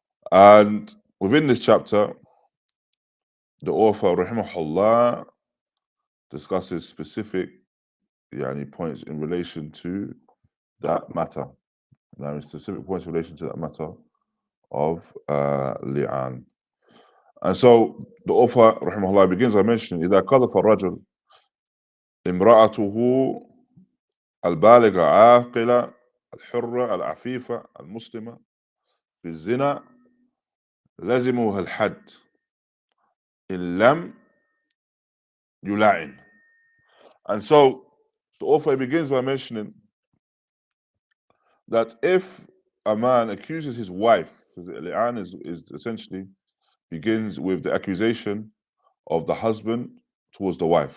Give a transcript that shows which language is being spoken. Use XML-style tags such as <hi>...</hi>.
<en>And within this chapter, the author, raḥimahullah, discusses specific points in relation to that matter. Specific points in relation to that matter of Liʿān. And so the author, raḥimahullah, begins by mentioning</en> <ar>إذا قذف الرجل امرأته البالغة عاقلة الحرة العفيفة المسلمة بالزنا لزمه الحد إن لم يلعن.</ar> <en>And so the author begins by mentioning that if a man accuses his wife, Liʿān is essentially begins with the accusation of the husband towards the wife.</en>